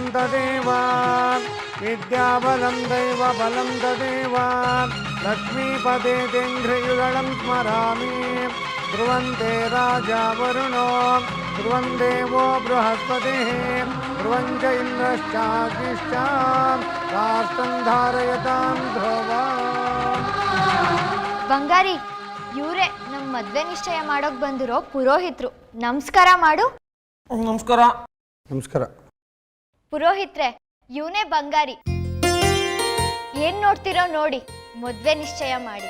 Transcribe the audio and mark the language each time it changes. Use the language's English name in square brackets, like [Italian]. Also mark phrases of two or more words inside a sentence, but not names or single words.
[Sanskrit] तदेव विद्याबलं दैवबलं तदेव लक्ष्मीपदे तेन्द्रियुगलं स्मरामि ध्रुवन्ते राजा वरुणो ध्रुवं देवो बृहस्पतिः ध्रुवं च इन्द्रश्चाग्निश्च राष्ट्रं धारयतां ध्रुवा. [Kannada] ಬಂಗಾರಿ, ಇವರೇ ನಮ್ಮ ಮದ್ವೆ ನಿಶ್ಚಯ ಮಾಡೋಕ್ ಬಂದಿರೋ ಪುರೋಹಿತ್ರು. ನಮಸ್ಕಾರ ಮಾಡು. ನಮಸ್ಕಾರ. ನಮಸ್ಕಾರ. ಪುರೋಹಿತ್ರೆ, ಇವನೇ ಬಂಗಾರಿ. ಏನ್ ನೋಡ್ತಿರೋ ನೋಡಿ, ಮದ್ವೆ ನಿಶ್ಚಯ ಮಾಡಿ.